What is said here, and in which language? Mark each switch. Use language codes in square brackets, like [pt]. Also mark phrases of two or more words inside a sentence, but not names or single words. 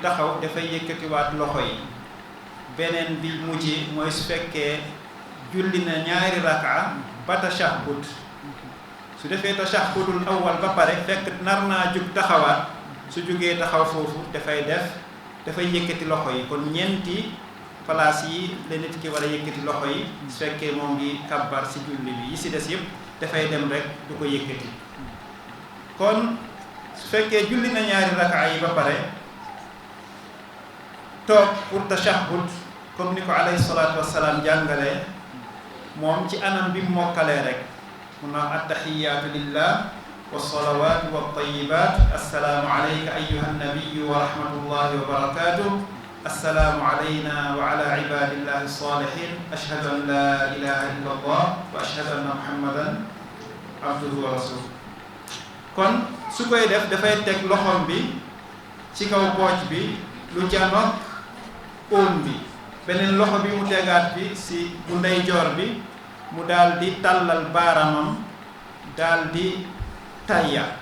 [wo] taxaw dafay yëkkatiwaat loxo yi beneen bi mujj mooy su fekkee julli na ñaari raka ba tashahhud su defee [ar] التشهد الأول [wo] ba pare fekk nar naa jug taxawaat su jugee taxaw foofu dafay yëkkati loxo yi kon ñeenti place yi la nit ki war a yëkkati loxo yi su fekkee moo ngi kabbar si julli bi yi si des yëpp dafay dem rek du ko yëkkati kon su fekkee julli na ñaari raka yi ba pare toog pour tashahhud comme ni ko [ar] عليه الصلاة والسلام [wo] jàngalee moom ci anam bi mokkalee rek mun na [ar] التحيات لله والصلوات والطيبات السلام عليك أيها النبي ورحمة الله وبركاته السلام علينا وعلى عباد الله الصالحين أشهد أن لا إله إلا الله وأشهد أن محمدا عبده ورسوله [wo] kon su koy def dafay teg loxom bi ci kaw pooj bi lu janoog óom bi beneen loxo bi mu tegaat bi si bu ndeyjoor bi mu daal di tàllal baaramam daal di tayya